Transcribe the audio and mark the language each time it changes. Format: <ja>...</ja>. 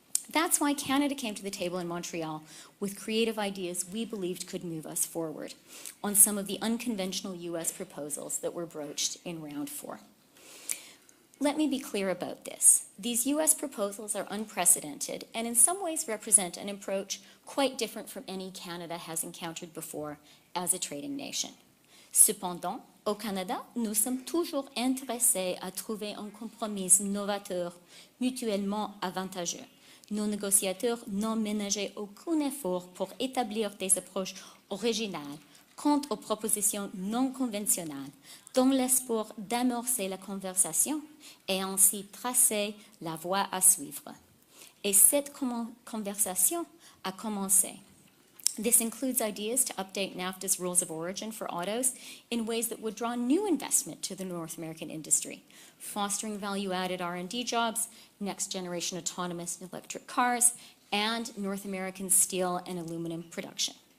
<en>That's why Canada came to the table in Montreal with creative ideas we believed could move us forward on some of the unconventional U.S. proposals that were broached in round 4. Let me be clear about this. These U.S. proposals are unprecedented and in some ways represent an approach quite different from any Canada has encountered before as a trading nation.</en> <fr>Cependant, au Canada, nous sommes toujours intéressés à trouver un compromis novateur, mutuellement avantageux. Nos négociateurs n'ont ménagé aucun effort pour établir des approches originales quant aux propositions non conventionnelles, dans l'espoir d'amorcer la conversation et ainsi tracer la voie à suivre. Et cette conversation a commencé.</fr> <en>This includes ideas to update NAFTA's rules of origin for autos in ways that would draw new investment to the North American industry, fostering value-added R&D jobs, next-generation autonomous and electric cars, and North American steel and aluminum production.</en>